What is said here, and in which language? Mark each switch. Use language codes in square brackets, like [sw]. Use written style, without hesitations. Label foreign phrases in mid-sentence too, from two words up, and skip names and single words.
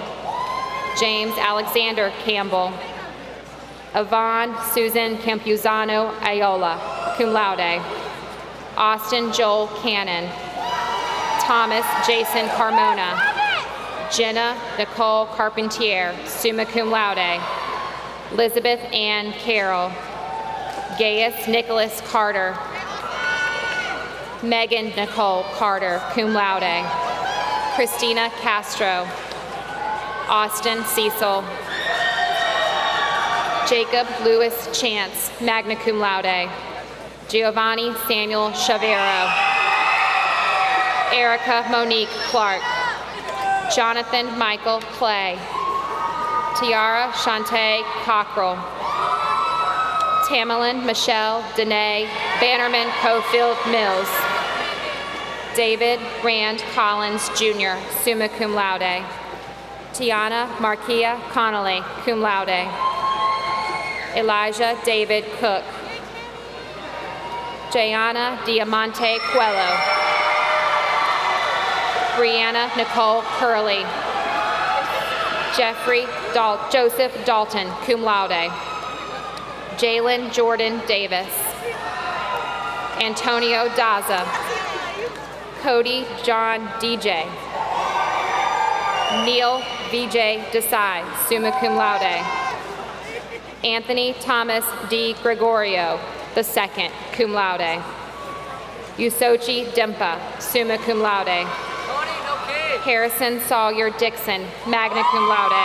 [en] James Alexander Campbell. Yvonne Susan Campuzano Ayola, [la] cum laude. [en] Austin Joel Cannon. Thomas Jason Carmona. Jenna Nicole Carpentier, [la] summa cum laude. [en] Elizabeth Ann Carroll. Gaius Nicholas Carter. Megan Nicole Carter, [la] cum laude. [en] Christina Castro. Austin Cecil. Jacob Louis Chance, [la] magna cum laude. [en] Giovanni Samuel Chavero. Erica Monique Clark. Jonathan Michael Clay. Tiara Shantae Cockrell. Tamerlyn Michelle Danae Bannerman Cofield Mills. David Rand Collins Jr., [la] summa cum laude. [en] Tiana Markia Connolly, [la] cum laude. [en] Elijah David Cook. Jayana Diamante Coelho. Brianna Nicole Curley. Joseph Dalton, [la] cum laude. [en] Jalen Jordan Davis. Antonio Daza. Cody John DJ. Neil VJ Desai, [la] summa cum laude. [en] Anthony Thomas D. Gregorio, II, [la] cum laude. [en] Usochi Dempa, [la] summa cum laude. [en] Harrison Sawyer Dixon, [la] magna cum laude.